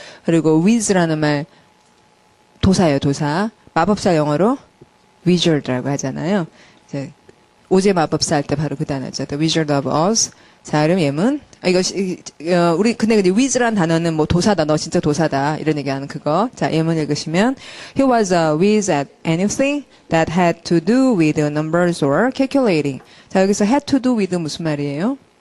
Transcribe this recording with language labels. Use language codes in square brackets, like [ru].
[ko] 그리고 with라는 말 도사예요, 도사. 마법사 영어로 wizard라고 하잖아요. 이제 오즈의 마법사 할 때 바로 그 단어죠. [en] The Wizard of Oz. [ko] 자, 그럼 예문. 우리, 근데 wiz란 단어는 뭐 도사다, 너 진짜 도사다. 이런 얘기하는 그거. 자, 예문 읽으시면, [en] He was a whiz at anything that had to do with numbers or calculating. [ko] 자, 여기서 had to do with 무슨 말이에요?